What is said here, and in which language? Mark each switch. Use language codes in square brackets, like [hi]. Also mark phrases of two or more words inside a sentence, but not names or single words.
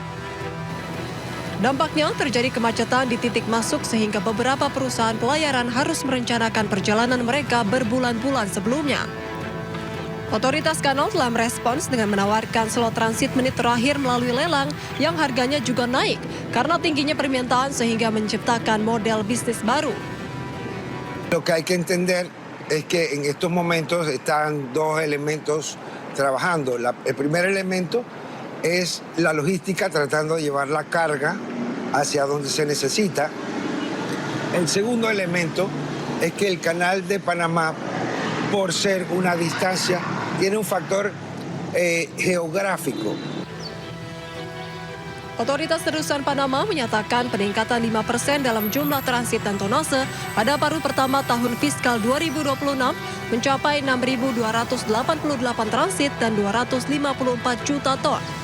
[id] Dampaknya terjadi kemacetan di titik masuk sehingga beberapa perusahaan pelayaran harus merencanakan perjalanan mereka berbulan-bulan sebelumnya. Otoritas kanal telah merespons dengan menawarkan slot transit menit terakhir melalui lelang yang harganya juga naik karena tingginya permintaan sehingga menciptakan model bisnis baru. [es] Lo que hay que entender es que en estos momentos están 2 elementos trabajando. El primer elemento es la logística, tratando de llevar la carga hacia donde se necesita. El segundo elemento es que el canal de Panamá, por ser una distancia, tiene un factor geográfico. [id] Otoritas Terusan Panama menyatakan peningkatan 5% dalam jumlah transit dan tonase pada paruh pertama tahun fiskal 2026 mencapai 6.288 transit dan 254 juta ton.